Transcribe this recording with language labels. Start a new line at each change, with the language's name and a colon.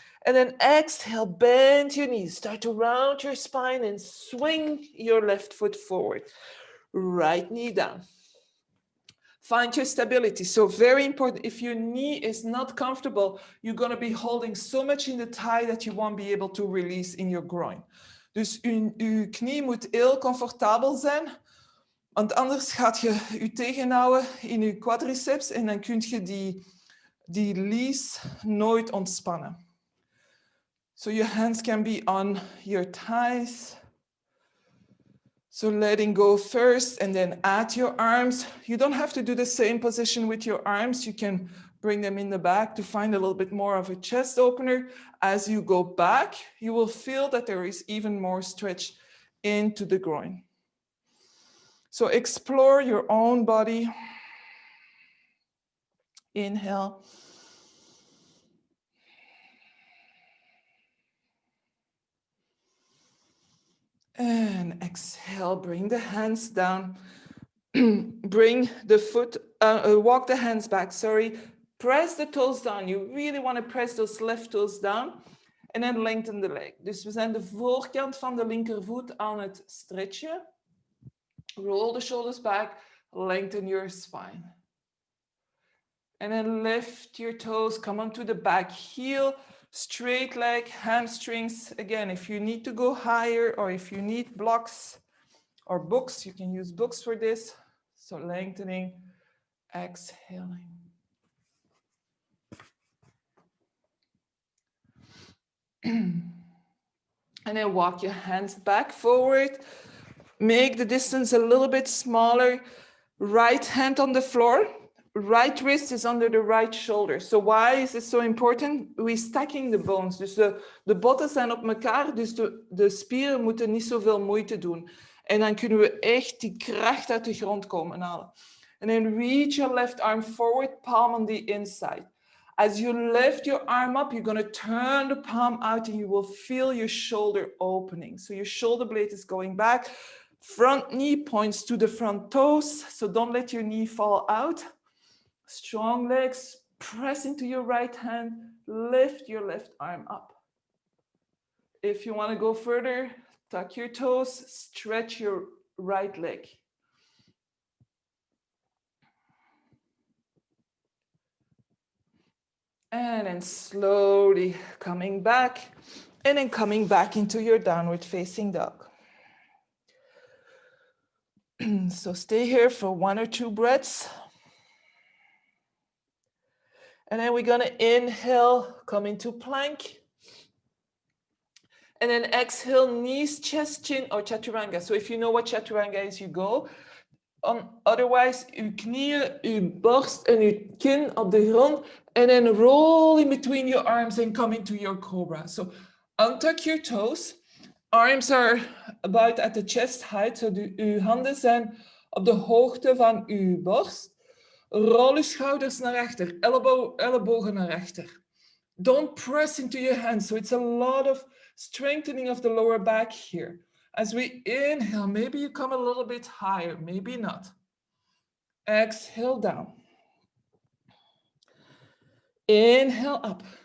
English: And then exhale, bend your knees. Start to round your spine and swing your left foot forward. Right knee down. Find your stability. So very important. If your knee is not comfortable, you're going to be holding so much in the thigh that you won't be able to release in your groin.
Dutch: Dus uw knie moet heel comfortabel zijn. Want anders gaat je je tegenhouden in je quadriceps en dan kun je die lees nooit ontspannen.
English: So your hands can be on your thighs. So letting go first and then add your arms. You don't have to do the same position with your arms. You can bring them in the back to find a little bit more of a chest opener. As you go back, you will feel that there is even more stretch into the groin. So explore your own body. Inhale. And exhale, bring the hands down. Bring the foot, walk the hands back, sorry. Press the toes down. You really want to press those left toes down.
Dutch: En dan
English: lengthen
Dutch: de
English: leg.
Dutch: Dus we zijn de voorkant van de linkervoet aan het stretchen.
English: Roll the shoulders back, lengthen your spine. And then lift your toes, come onto the back heel, straight leg, hamstrings. Again, if you need to go higher or if you need blocks or books, you can use books for this. So lengthening, exhaling. And then walk your hands back forward. Make the distance a little bit smaller. Right hand on the floor. Right wrist is under the right shoulder. So why is this so important? We're stacking the bones.
Dutch: Dus de botten zijn op elkaar, dus de spieren moeten niet zoveel moeite doen. En dan kunnen we echt die kracht uit de grond komen halen.
English: And then reach your left arm forward, palm on the inside. As you lift your arm up, you're going to turn the palm out and you will feel your shoulder opening. So your shoulder blade is going back. Front knee points to the front toes. So don't let your knee fall out. Strong legs, press into your right hand, lift your left arm up. If you want to go further, tuck your toes, stretch your right leg. And then slowly coming back, and then coming back into your downward facing dog. So stay here for 1 or 2 breaths. And then we're gonna inhale, come into plank. And then exhale, knees, chest, chin, or chaturanga. So if you know what chaturanga is, you go. Otherwise,
Dutch: uw knieën, uw borst en uw kin op de grond.
English: And then roll in between your arms and come into your cobra. So untuck your toes. Arms are about at the chest height.
Dutch: So uw handen zijn op de hoogte van uw borst. Rol uw schouders naar achter, ellebogen naar achter.
English: Don't press into your hands. So it's a lot of strengthening of the lower back here. As we inhale, maybe you come a little bit higher, maybe not. Exhale down. Inhale up.